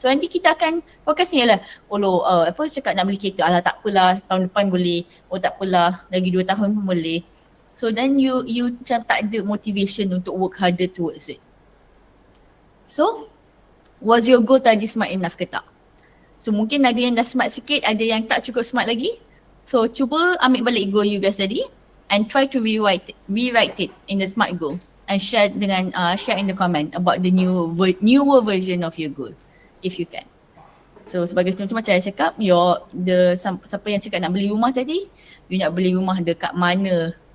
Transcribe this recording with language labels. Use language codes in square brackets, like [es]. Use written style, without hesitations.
[ms] So nanti kita akan fokus ni lah, apa cakap nak beli kereta, alah tak apalah tahun depan boleh, oh tak apalah lagi 2 tahun pun boleh. [en] So then you [ms] macam tak ada [en] motivation [ms] untuk [en] work harder towards it. So was your goal [ms] tadi [en] smart enough [ms] ke tak? So mungkin ada yang dah smart sikit, ada yang tak cukup smart lagi. [en] So cuba ambil balik goal you guys [ms] tadi [en] and try to rewrite it in the SMART goal and share in the comment about the newer version of your goal if you can. [ms] So sebagai contoh macam saya cakap, siapa yang cakap nak beli rumah tadi, you nak beli rumah dekat mana?